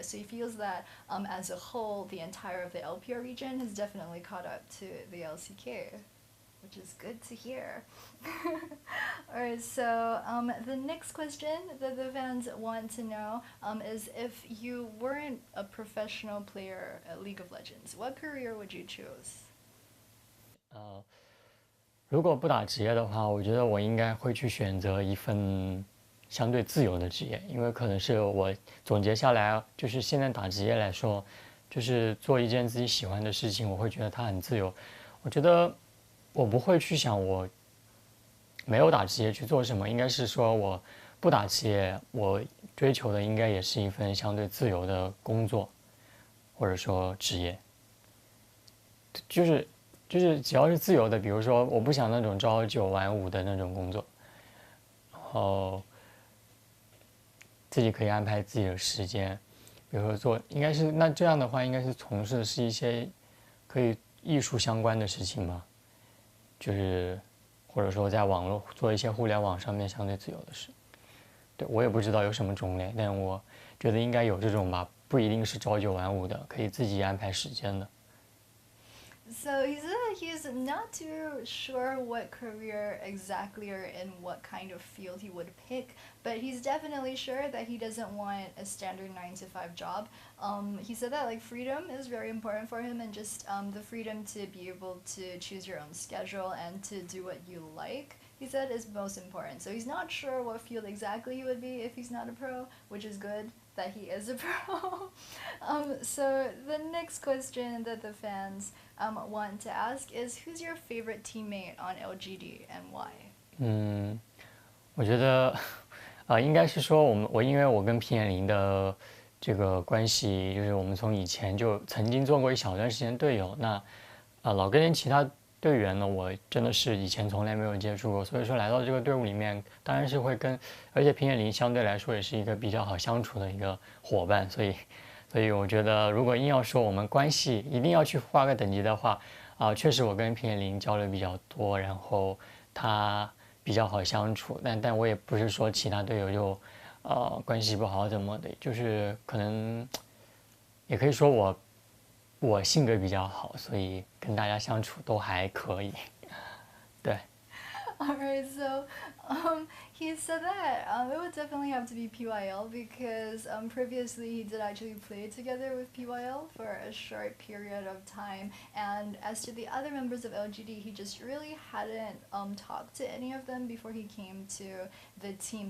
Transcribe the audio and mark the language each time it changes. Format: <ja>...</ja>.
<en>So he feels that as a whole, the entire of the LPR region has definitely caught up to the LCK, which is good to hear. Alright, so the next question that the fans want to know is, if you weren't a professional player at League of Legends, what career would you choose?</en> <zh>如果不打职业的话，我觉得我应该会去选择一份相对自由的职业，因为可能是我总结下来，就是现在打职业来说，就是做一件自己喜欢的事情，我会觉得它很自由。我觉得我不会去想我没有打职业去做什么，应该是说我不打职业，我追求的应该也是一份相对自由的工作，或者说职业。就是只要是自由的，比如说我不想那种朝九晚五的那种工作，然后自己可以安排自己的时间，比如说应该是那这样的话，应该是从事的是一些可以艺术相关的事情吧，就是或者说在网络做一些互联网上面相对自由的事。对，我也不知道有什么种类，但我觉得应该有这种吧，不一定是朝九晚五的，可以自己安排时间的。</zh> <en>So he said that he's not too sure what career exactly or in what kind of field he would pick, but he's definitely sure that he doesn't want a standard 9 to 5 job. He said that like freedom is very important for him and just the freedom to be able to choose your own schedule and to do what you like. He said is most important. So he's not sure what field exactly he would be if he's not a pro, which is good that he is a pro. So the next question that the fans want to ask is who's your favorite teammate on LGD and why?</en> <zh>我觉得，应该是说我因为我跟皮眼林的这个关系，就是我们从以前就曾经做过一小段时间队友。那老跟其他队员呢，我真的是以前从来没有接触过，所以说来到这个队伍里面，当然是会而且皮眼林相对来说也是一个比较好相处的一个伙伴，所以我觉得如果硬要说我们关系一定要去划个等级的话，确实我跟皮眼林交流比较多，然后他比较好相处，但我也不是说其他队友就关系不好怎么的，就是可能也可以说我性格比较好，所以跟大家相处都还可以。对。</zh> <en>Alright, so he said that it would definitely have to be PYL because previously he did actually play together with PYL for a short period of time. And as to the other members of LGD, he just really hadn't talked to any of them before he came to the team.</en>